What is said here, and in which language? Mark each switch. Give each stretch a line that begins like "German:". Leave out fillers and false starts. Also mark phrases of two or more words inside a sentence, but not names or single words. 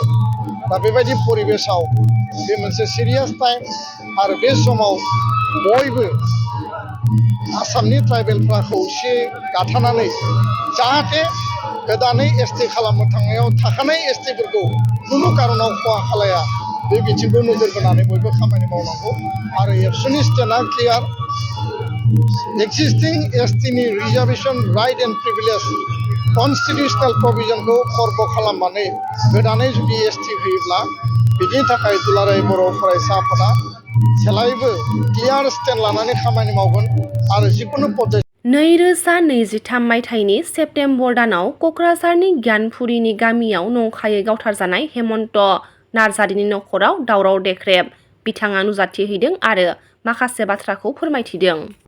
Bodo: दा बेबायदि परिबेसाव बे मोनसे
English: serious time
Bodo: आरो बे समाव बयबो आसामनि ट्राइबेलफ्रा खौसे गाथानानै जाहाथे गोदानै एसटि खालामनो थांनायाव थाखानाय एसटिफोरखौ खुनु कारनाव खहा खालाया बे बिथिंखौ नोजोर बोनानै बयबो खामानि मावनांगौ आरो एबसुनि स्टेन्डआ क्लियार
English: existing ST
Bodo: नि
English: reservation right and privilege constitutional provision
Bodo: खौ खर्ब खालामनानै गोदानै जुदि ST होयोब्ला बिनि थाखाय दुलाराय बर' फरायसा आफादा जेब्लायबो
English: clear stand
Bodo: लानानै खामानि मावगोन आरो जिकुनु पद्धति 2023 मायथाइनि सेप्तेम्बर दानाव क'क्राझारनि गियानपुरिनि गामियाव नंखायै गावथारजानाय हेमन्त नार्जारिनि नखराव दावराव देख्रेब बिथाङा नुजाथिहैदों आरो माखासे बाथ्राखौ फोरमायथिदों।